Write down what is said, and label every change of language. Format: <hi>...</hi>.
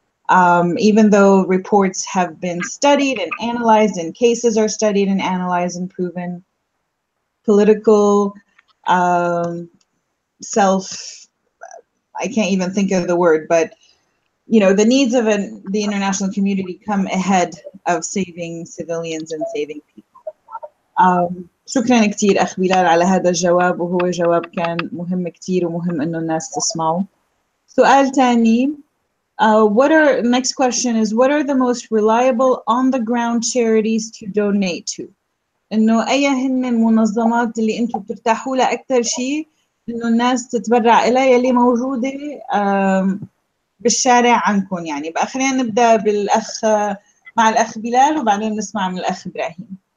<en>Even though reports have been studied and analyzed and cases are studied and analyzed and proven, political I can't even think of the word, but the needs of the international community come ahead of saving civilians and saving people.</en> <ar>شكرا كتير أخ بلال على هذا الجواب، وهو جواب كان مهم كتير ومهم إنه الناس تسمعه. سؤال تاني.</ar> <en>Next question is, what are the most reliable on-the-ground charities to donate to?</en> <ar>إنه أي هن المنظمات اللي أنتم بترتاحوا لها أكثر شيء إنه الناس تتبرع إليها يلي موجودة بالشارع عنكم يعني. بقى خلينا نبدأ مع الأخ بلال وبعدين نسمع من الأخ إبراهيم.</ar>